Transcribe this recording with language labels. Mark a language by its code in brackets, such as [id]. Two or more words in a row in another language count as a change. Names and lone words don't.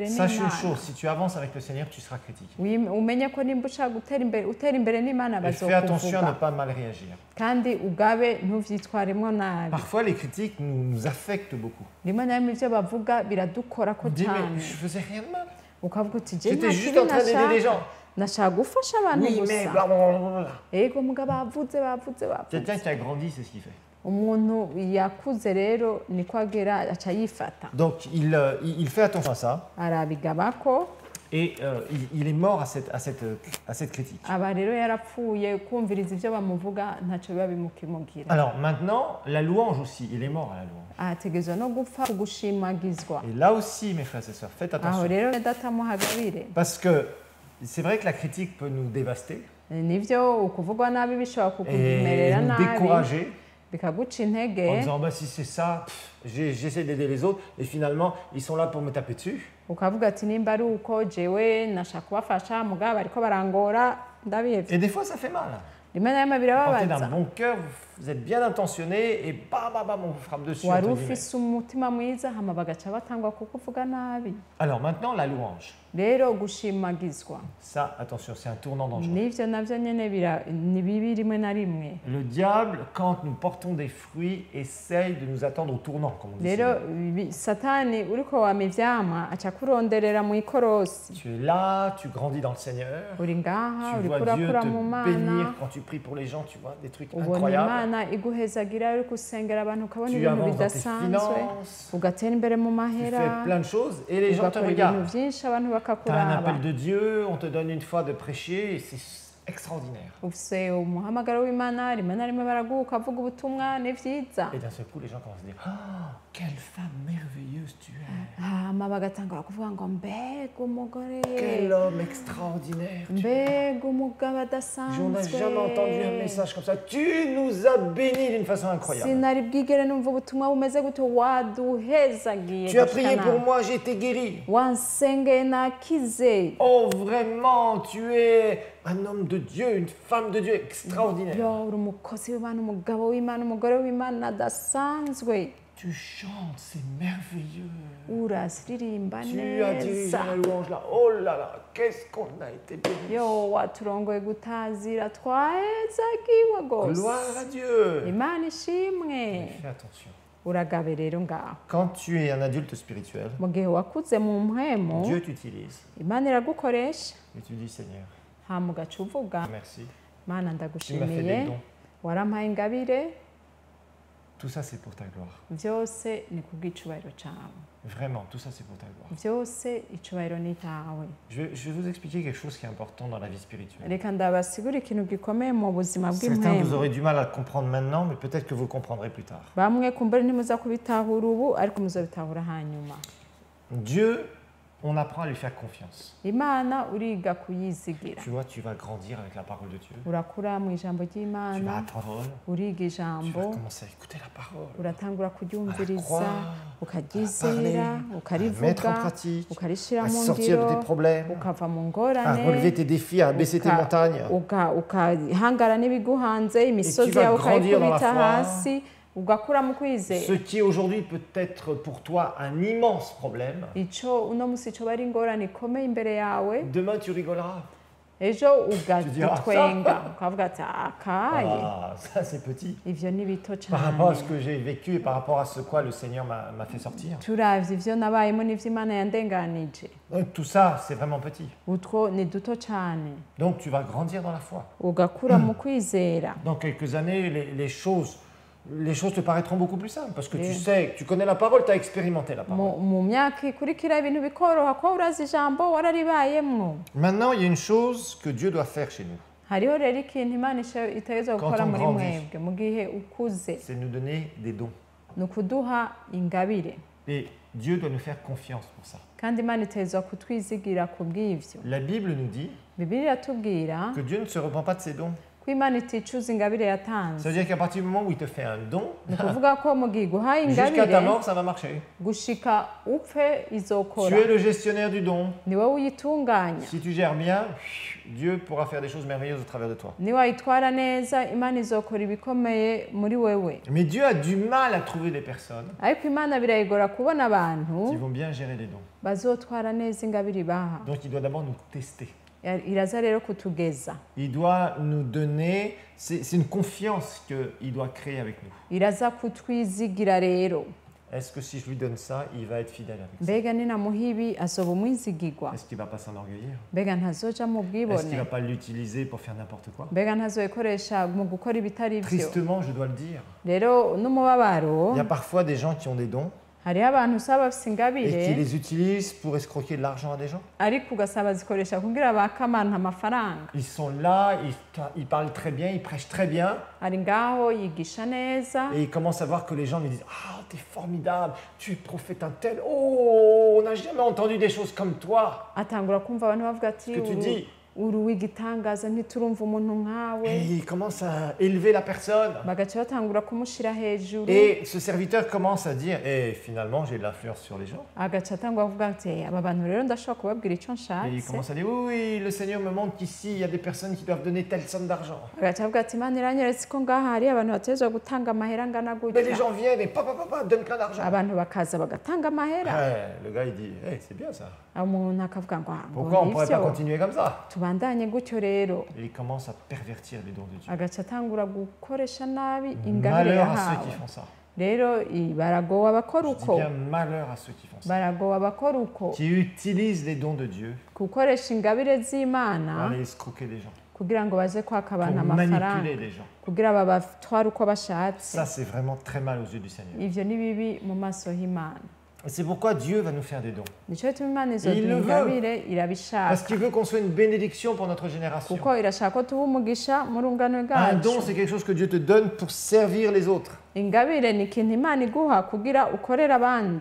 [fr] Sache une [rn] n'Imana. [fr] chose, si tu avances avec le Seigneur, tu seras critiqué. [rn] umenye ko nimba ushaka utera imbere n'Imana [fr] Et fais attention à ne [rn] bazokuvuga, [fr] pas mal réagir. [rn] kandi ugabe ntuvyitwaremwo nabi. [fr] Parfois, les critiques nous affectent beaucoup. [rn] rimwe na rimwe ivyo bavuga biradukorako [fr] On dit, mais [rn] cyane, [fr] je faisais rien de mal. [rn] ukavuga uti je [fr] J'étais [rn] nta [fr] juste [rn] kibi [fr] en train d'aider des gens. [rn] nashaka gufasha abantu [fr] Oui, mais [rn] gusa. [fr] blablabla. [rn] ego mugabo bavuze [fr] Quelqu'un qui a grandi, c'est ce qu'il fait. [rn] umuntu yakuze rero niko agera aca yifata, [fr] Donc, il fait attention à ça. [rn] arabigabako. [fr] Et il est mort à cette critique. [rn] aba rero yarapfuye kumviriza ivyo bamuvuga ntacyo biba bimukimugira. [fr] Alors maintenant, la louange aussi, il est mort à la louange. [rn] ategerezwa no gupfa kugushimagizwa. [fr] Et là aussi, mes frères et sœurs, faites [rn] aho [fr] attention. [rn] rero datamuhagabire. [fr] Parce que c'est vrai que la critique peut nous dévaster [rn] nivyo ukuvugwa nabi bishobora [fr] et [rn] kukumerera [fr] nous [rn] nabi, [fr] décourager [rn] bikaguca [fr] en [rn] intege, [fr] disant bah, si c'est ça, j'essaie d'aider les autres et finalement ils sont là pour me taper dessus. [rn] ukavuga ati nimba ari uko jewe nashaka kubafasha mugabo bariko barangora ndabihevye. [fr] Et des fois ça fait mal. [rn] rimwe na rimwe [fr] Partez d'un [rn] birababaza. [fr] bon cœur, vous êtes bien intentionné et bam bam bam on vous frappe dessus. [rn] wari [fr] entre guillemets. [rn] ufise umutima mwiza hama bagaca batangwa kukuvuga nabi. [fr] Alors maintenant la louange. [rn] rero gushimagizwa [fr] Ça, attention, c'est un tournant dangereux. [rn] nivyo navyo nyene ni bibi rimwe na rimwe. [fr] Le diable, quand nous portons des fruits, essaye de nous attendre au tournant, comme on dit. [rn] rero [fr] souvent. [rn] satani uriko wama ivyamwa aca kuronderera mu ikorosi. [fr] Tu es là, tu grandis dans le Seigneur. [rn] uri ngaha [fr] Tu [rn] uriko [fr] vois Dieu [rn] urakura mu [fr] te bénir [rn] Mana, [fr] quand tu pries pour les gens, tu vois des trucs [rn] ubona [fr] incroyables. [rn] Imana iguhezagira uriko usengera abantu ukabona [fr] Tu [rn] ibintu [fr] avances dans tes [rn] bidasanzwe, [fr] finances, [rn] ugatera imbere mu [fr] tu [rn] mahera, [fr] fais plein de choses et les gens te [rn] ugakora ibintu [fr] regardent. [rn] vyinshi abantu [fr] Tu as un [rn] bakakuraba. [fr] appel de Dieu, on te donne une fois de prêcher et c'est extraordinaire. [rn] ufise umuhamagaro w'Imana rimwe na rimwe baraguha ukavuga ubutumwa ni vyiza [fr] Et d'un seul coup, les gens commencent à dire oh, quelle femme merveilleuse tu es! [rn] hama bagatangura kuvuga ngo mbega umugore [fr] Quel homme extraordinaire tu es! [rn] mbega umugabo [fr] On n'a [rn] adasanzwe [fr] jamais entendu un message comme ça. Tu nous as bénis d'une façon incroyable. [rn] sinari bwigere numva ubutumwa bumeze gutyo waduhezagiye [fr] Tu as [rn] gushika [fr] prié pour [rn] nawe. [fr] moi, j'ai été guéri. [rn] wansengeye nakize [fr] Oh, vraiment, tu es un homme de Dieu, une femme de Dieu extraordinaire. [rn] yo uri umukozi w'Imana umugabo w'Imana umugore w'Imana adasanzwe [fr] Tu chantes, c'est merveilleux. [rn] uraziririmba [fr] Tu as dirigé [rn] neza [fr] la louange là. Oh là là, qu'est-ce qu'on a été bénis. [rn] yo waturongoye gutazira twahezagiwe [fr] Gloire [rn] rwose [fr] à Dieu. [rn] Imana ishimwe [fr] Fais attention. [rn] uragabe rero ngaho [fr] Quand tu es un adulte spirituel, [rn] mu gihe wakuze mu mpwemu [fr] Dieu t'utilise [rn] Imana iragukoresha [fr] et tu dis Seigneur, [rn] hama ugaca uvuga [fr] merci. [rn] Mana [fr] Tu m'as fait [rn] ndagushimiye [fr] des dons. [rn] warampaye ingabire [fr] Tout ça, c'est pour ta gloire. [rn] byose ni kubw'icubahiro cawe [fr] Vraiment, tout ça, c'est pour ta gloire. [rn] byose icubahiro ni cyawe [fr] Je vais vous expliquer quelque chose qui est important dans la vie spirituelle. [rn] reka ndabasigura ikintu gikomeye mu buzima [fr] Certains, vous [rn] bw'impwemu [fr] aurez du mal à le comprendre maintenant, mais peut-être que vous le comprendrez plus tard. [rn] bamwe kumbura ntimuza kubitahura ubu ariko muzabitahura hanyuma [fr] Dieu, on apprend à lui faire confiance. [rn] imana uriga kuyizigira [fr] Tu vois, tu vas grandir avec la parole de Dieu. [rn] urakura mu ijambo [fr] Tu vas [rn] ry'imana [fr] apprendre, [rn] uriga [fr] tu vas [rn] ijambo [fr] commencer à écouter la parole, [rn] uratangura [fr] à [rn] kuryumviriza [fr] croire, [rn] ukaryizera [fr] à mettre en [rn] ukarivuga [fr] pratique, [rn] ukarishyira [fr] à [rn] mu [fr] sortir de [rn] ngiro [fr] tes problèmes, [rn] ukava mu [fr] à [rn] ngorane [fr] relever tes défis, à baisser tes montagnes. [rn] ukahangara n'ibiguhanze imisozi [fr] vas [rn] yawe [fr] grandir dans la [rn] ukayikubita [fr] foi. [rn] hasi ugakura mu kwizera [fr] Ce qui aujourd'hui peut être pour toi un immense problème, [rn] ico uno musi coba ari ingorane ikomeye imbere yawe [fr] demain tu rigoleras. [rn] ejo [fr] diras, [rn] ugatwenga ukavuga ati akaye [fr] Ah, ça c'est petit. [rn] ivyo ni bito [fr] Par rapport à ce [rn] cane [fr] que j'ai vécu et par rapport à ce quoi le Seigneur m'a fait sortir. [rn] turavye ivyo nabayemo n'ivyo imana yandenganije [fr] Donc tout ça, c'est vraiment petit. [rn] utwo ni duto cane [fr] Donc tu vas grandir dans la foi. [rn] ugakura mu kwizera [fr] Dans quelques années, les choses te paraîtront beaucoup plus simples parce que tu sais, tu connais la parole, tu as expérimenté la parole. [rn] mu myaka ikurikira ibintu bikoroha kuba urazi ijambo wararibayemwo [fr] Maintenant, il y a une chose que Dieu doit faire chez nous, [rn] hariho rero ikintu imana itegerezwa [fr] Quand [rn] gukora [fr] on [rn] muri [fr] grandit. [rn] mwebwe mu gihe ukuze [fr] c'est nous donner des dons. [rn] ni ukuduha ingabire [fr] Et Dieu doit nous faire confiance pour ça. [rn] kandi imana itegerezwa kutwizigira ku bw'ivyo [fr] La Bible nous dit [rn] bibiliya iratubwira [fr] que Dieu ne se repent pas de ses dons. [rn] ko imana iticuza ingabire yatanze [fr] Ça veut dire qu'à partir du moment où il te fait un don, [rn] ni ukuvuga ko mu gihe iguhaye [fr] jusqu'à ta [rn] ingabire [fr] mort, ça va marcher. [rn] gushika upfe [fr] Tu [rn] izokora [fr] es le gestionnaire du don. [rn] ni wowe uyitunganya [fr] Si tu gères bien, Dieu pourra faire des choses merveilleuses au travers de toi. [rn] ni wayitwara neza imana izokora ibikomeye muri wewe [fr] Mais Dieu a du mal à trouver des personnes [rn] ariko imana birayigora kubona abantu [fr] qui vont bien gérer les dons. [rn] bazotwara neza ingabire ibaha [fr] Donc il doit d'abord nous tester. [rn] iraza rero kutugeza [fr] Il doit nous donner, c'est une confiance qu'il doit créer avec nous. [rn] iraza kutwizigira rero [fr] Est-ce que si je lui donne ça, il va être fidèle avec ça? [rn] mbega ninamuha ibi azoba umwizigirwa [fr] Est-ce qu'il ne va pas s'enorgueillir? [rn] mbega ntazoja mu [fr] Est-ce qu'il ne [rn] bwibone [fr] va pas l'utiliser pour faire n'importe quoi? [rn] mbega ntazoyikoresha mu gukora ibitari byo [fr] Tristement, je dois le dire. [rn] rero n'umubabaro [fr] Il y a parfois des gens qui ont des dons [rn] hariho abantu usaba bafise [fr] et [rn] ingabire [fr] qui les utilisent pour escroquer de l'argent à des gens. [rn] ariko ugasaba zikoresha kugira bake abantu amafaranga [fr] Ils sont là, ils parlent très bien, ils prêchent très bien [rn] ari ngaho yigisha neza [fr] et ils commencent à voir que les gens lui disent « Ah, t'es formidable, tu es prophète un tel, oh, on n'a jamais entendu des choses comme toi. [rn] atangura kumva abantu bavuga ati [fr] Ce que tu dis. [rn] uri uw'igitangaza ntiturumva umuntu nkawe » [fr] Et ils commencent à élever la personne. [rn] bagaca batangura kumushira hejuru [fr] Et ce serviteur commence à dire « Eh, finalement, j'ai de l'influence sur les gens. [rn] agaca atangura kuvuga ati aba bantu rero ndashobora kubabwira icyo [fr] Et il [rn] nshatse [fr] commence à dire « Oui, oui, le Seigneur me montre qu'ici, il y a des personnes qui doivent donner telle somme d'argent. [rn] agaca avuga ati imana iranyeretse ko ngaha hari abantu bategerezwa gutanga amahera angana [fr] Mais les [rn] gutya [fr] gens viennent et papa, donne plein d'argent. » [rn] abantu bakaza bagatanga amahera [fr] Le gars, il dit « Eh, c'est bien ça. [rn] umuntu akavuga ngo [fr] Pourquoi on ne pourrait pas [rn] nivyo [fr] continuer comme ça ?» [rn] tubandanye gutyo rero [fr] Et il commence à pervertir les dons de Dieu. [rn] agaca atangura gukoresha nabi ingabire [fr] Malheur à ceux [rn] yahawe [fr] qui font ça. [rn] rero baragowe abakora [fr] Je dis [rn] uko [fr] bien malheur à ceux qui font ça. [rn] baragowe abakora uko [fr] Qui utilisent les dons de Dieu [rn] gukoresha ingabire [fr] pour [rn] z'imana [fr] aller escroquer les gens, [rn] kugira ngo baze kwaka [fr] pour [rn] abantu amafaranga [fr] manipuler les gens. [rn] kugira babatware uko bashatse [fr] Ça, c'est vraiment très mal aux yeux du Seigneur. [rn] ivyo ni bibi mu maso y'imana [fr] C'est pourquoi Dieu va nous faire des dons. [rn] nicyo gituma imana [fr] il [rn] izoduha [fr] le veut. [rn] ingabire [fr] Parce [rn] irabishaka [fr] qu'il veut qu'on soit une bénédiction pour notre génération. [rn] kuko irashaka ko tuba umugisha mu rungano [fr] Un don, [rn] rwacu [fr] c'est quelque chose que Dieu te donne pour servir les autres. [rn] ingabire ni ikintu imana iguha kugira ukorere abandi